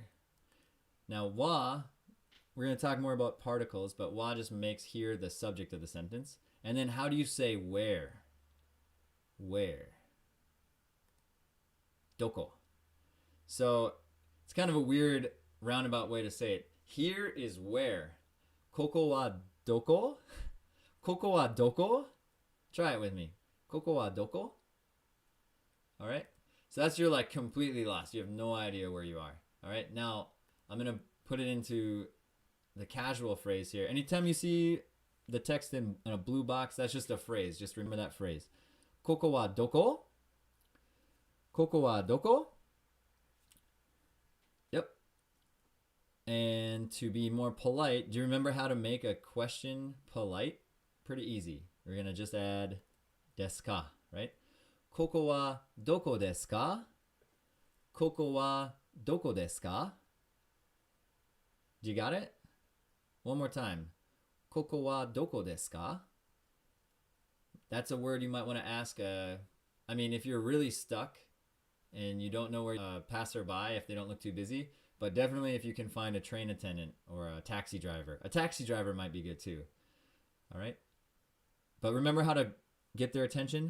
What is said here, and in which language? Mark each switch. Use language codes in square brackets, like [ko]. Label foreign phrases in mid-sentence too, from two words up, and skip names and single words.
[en] Now wa, we're going to talk more about particles, but wa just makes here the subject of the sentence. And then how do you say where? Where? Doko. So it's kind of a weird roundabout way to say it. Here is where. [ja] ここはどこ? ここはどこ? [en] Try it with me. [ja] ここはどこ? [en] All right. So that's your like completely lost. You have no idea where you are. All right. Now I'm going to put it into the casual phrase here. Anytime you see the text in a blue box, that's just a phrase. Just remember that phrase. [ja] ここはどこ? ここはどこ? [en] Yep. And to be more polite, do you remember how to make a question polite? Pretty easy. We're going to just add deska, right? [ja] ここはどこですか? ここはどこですか? [en] You got it? One more time. [ja] ここはどこですか? [en] That's a word you might want to ask. I mean, if you're really stuck and you don't know where passerby, if they don't look too busy, but definitely if you can find a train attendant or a taxi driver. A taxi driver might be good too. All right? But remember how to get their attention?